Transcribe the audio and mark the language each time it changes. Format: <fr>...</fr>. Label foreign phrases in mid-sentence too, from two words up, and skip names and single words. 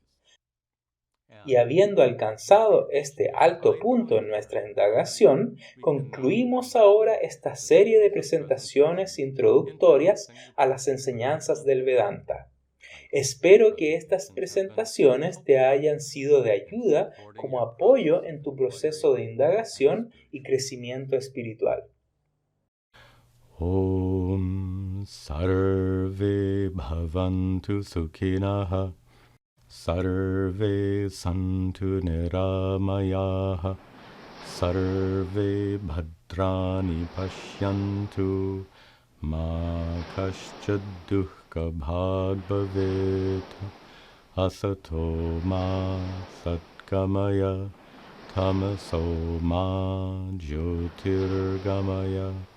<es>Y habiendo alcanzado este alto punto en nuestra indagación, concluimos ahora esta serie de presentaciones introductorias a las enseñanzas del Vedanta. Espero que estas presentaciones te hayan sido de ayuda como apoyo en tu proceso de indagación y crecimiento espiritual.</es> <sa>ॐ सर्वे भवन्तु सुखिनः सर्वे सन्तु निरामयाः सर्वे भद्राणि पश्यन्तु मा कश्चिद् दुःख भाग् भवेत् असतो मा सद्गमय तमसो मा ज्योतिर्गमय</sa>